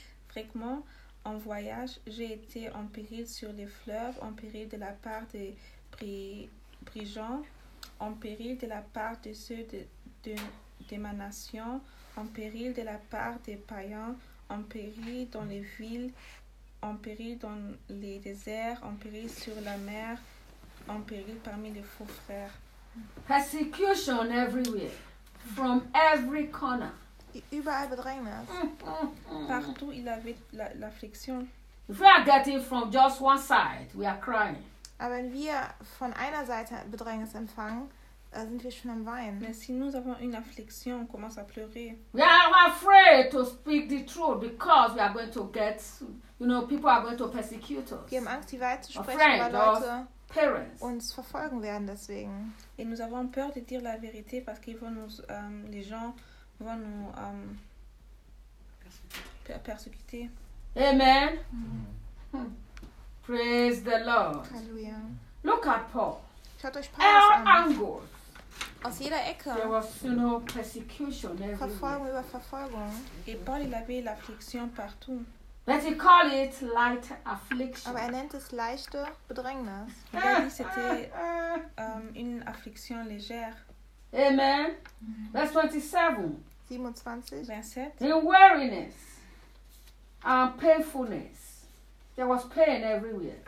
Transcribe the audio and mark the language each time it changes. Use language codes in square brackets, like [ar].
[fr] fréquemment en voyage, j'ai été en péril sur les fleuves, en péril de la part des brigands, en péril de la part de ceux de ma nation, en péril de la part des païens, en péril dans les villes, en péril dans les déserts, en péril sur la mer, en péril parmi les faux frères. [en] Persecution everywhere, from every corner. [de] Überall Bedrängnis. [fr] Partout il avait l'affliction. [en] If we are getting from just one side, we are crying. [de] Aber wenn wir von einer Seite Bedrängnis empfangen, sind wir schon am Weinen. [fr] Mais si nous avons une affliction, on commence à pleurer. [en] We are afraid to speak the truth because we are going to get, you know, people are going to persecute us. [de] Wir haben Angst, die Wahrheit zu sprechen, weil Leute uns verfolgen werden deswegen. [fr] Et nous avons peur de dire la vérité parce qu'ils vont nous, les gens vont nous persécuter. [en] Amen. Praise the Lord. Hallelujah. Look at Paul. [de] Schaut euch Paulus an. Angle. Aus jeder Ecke. [en] There was, you know, persecution everywhere. [de] Verfolgung über Verfolgung. [fr] Et Paul, il avait l'affliction partout. [en] But he called it light affliction. [de] Aber er nennt es leichte Bedrängnis. [fr] C'était une affliction légère. [en] Amen. Verse 27. 27. [fr] Verset. [en] In weariness and painfulness. There was pain everywhere.